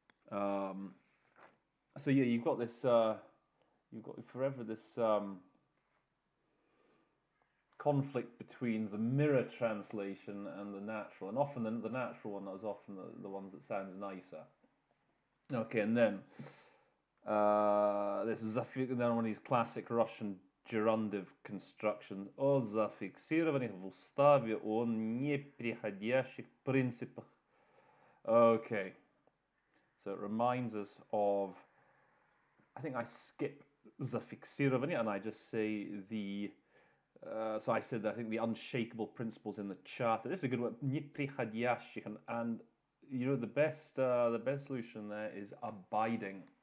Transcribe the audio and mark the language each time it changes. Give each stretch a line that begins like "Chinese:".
English: So yeah, you've got this, you've got forever this conflict between the mirror translation and the natural, and often the natural one is often the ones that sounds nicer. Okay, and then This is another one of these classic Russian gerundive constructions.
Russian: О зафиксированных в уставе о неприходящих принципах.
English: Okay, so it reminds us of, I think I skip зафиксирование and I just say the, so I said I think the unshakable principles in the charter. This is a good one. Неприходящих, and you know the best solution there is abiding.